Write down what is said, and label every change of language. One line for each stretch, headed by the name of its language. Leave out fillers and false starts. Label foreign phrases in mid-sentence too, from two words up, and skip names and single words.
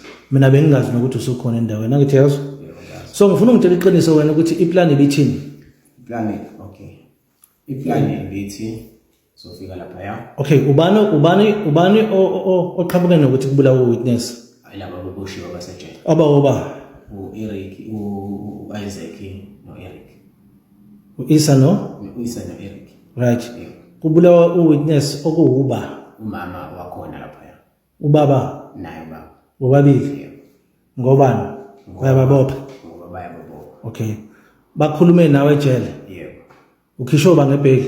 Zulu: Mina bengingazi nokuthi usukhona endaweni. Angithi yazi? So ngifuna ungitshela iqiniso wena ukuthi iplan ibithini.
English: Plan okay.
Zulu: Iplan ibithi sofika lapha ya. Okay, ubani oqhamuke nokuthi kubulawa u-witness? Ayilaba beboshiwe basejele. Oba Eric, Isaac no Eric. Isa no? Isa no Eric.
English: Right.
Zulu: Yebo. Kubulawa u-witness okuwuba. Umama wakhona lapha ya. Ubaba Naye baba. bobabili. Yebo. Ngobani? Bayababopha. Ngoba bayababo. Okay. Bakhulume nawe ejele. Yebo. Ukhisho ba ngebheki.